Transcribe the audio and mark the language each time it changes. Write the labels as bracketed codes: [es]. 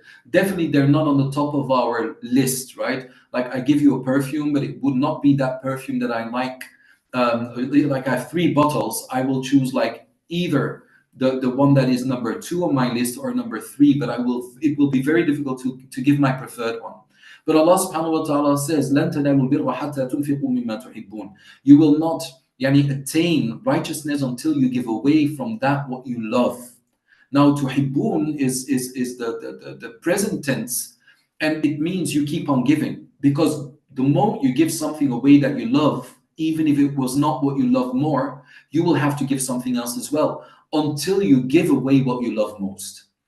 [en] Definitely, they're not on the top of our list, right? Like I give you a perfume, but it would not be that perfume that I like. Like I have 3 bottles, I will choose like either the one that is number 2 on my list or number 3, but it will be very difficult to give my preferred one. But Allah subhanahu wa ta'ala says, [ar] لَن تَنَالُوا الْبِرَّ حَتَّى تُنْفِقُوا مِمَّا تُحِبُّونَ. [en] You will not attain righteousness until you give away from that what you love. Now, tuhibbun is the present tense, and it means you keep on giving. Because the moment you give something away that you love, even if it was not what you love more, you will have to give something else as well, until you give away what you love most.